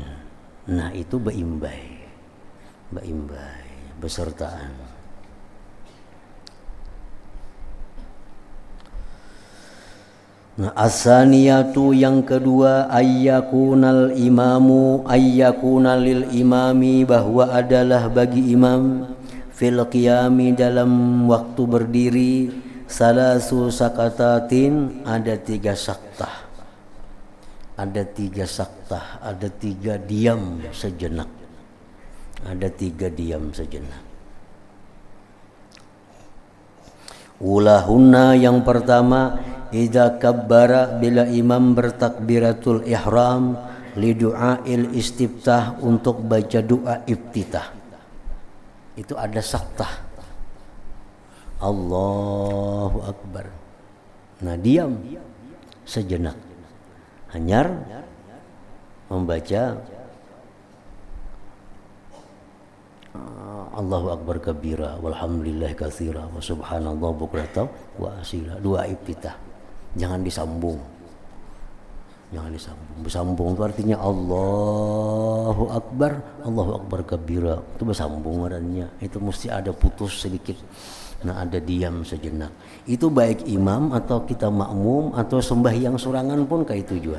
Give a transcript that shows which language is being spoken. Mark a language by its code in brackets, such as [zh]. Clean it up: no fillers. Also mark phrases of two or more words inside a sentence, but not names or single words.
[bjn] Nah itu beimbai besertaan. [id] Nah, as-saniyatu, yang kedua, [ar] أن يكون للإمام, [id] bahwa adalah bagi imam [ar] في القيام, [id] dalam waktu berdiri, [ar] ثلاث سكتات, [id] ada 3 saktah. Ada 3 saktah, ada 3 diam sejenak. Ulahunna, yang pertama, [ar] إذا كبّر, [id] bila imam bertakbiratul ihram, [ar] لدعاء الاستفتاح, [id] untuk baca doa iftitah. Itu ada saktah. [ar] الله أكبر. [id] Nah, diam sejenak. [bjn] Hanyar membaca [ar] الله أكبر كبيرا والحمد لله كثيرا وسبحان الله بكرة وأصيلا. [id] Doa iftitah. Jangan disambung. Bersambung itu artinya [ar] الله أكبر كبيرا. [id] Itu bersambung adanya. Itu mesti ada putus sedikit. Nah, ada diam sejenak. [bjn] Itu baik imam atau kita makmum atau sembahyang sorangan pun kayak itu juga.